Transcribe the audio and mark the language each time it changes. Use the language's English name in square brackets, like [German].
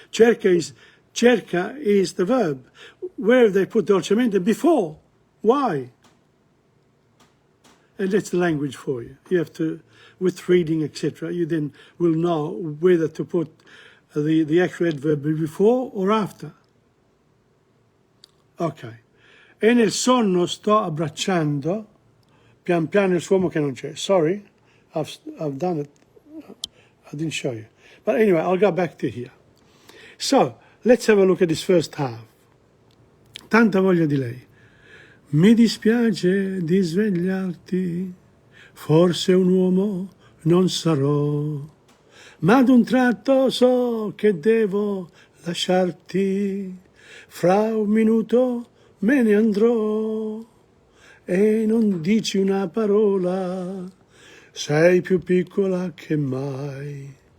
[English] Cerca is the verb. Where have they put dolcemente? Before. Why? And that's the language for you. You have to, with reading, etc., you then will know whether to put the actual adverb before or after. Ok. [Italian] E nel sonno sto abbracciando pian piano il suo uomo che non c'è. [English] Sorry, I've done it. I didn't show you. But anyway, I'll go back to here. So, let's have a look at this first half. [Italian] Tanta voglia di lei. Mi dispiace di svegliarti, forse un uomo non sarò, ma ad un tratto so che devo lasciarti, fra un minuto me ne andrò e non dici una parola, sei più piccola che mai.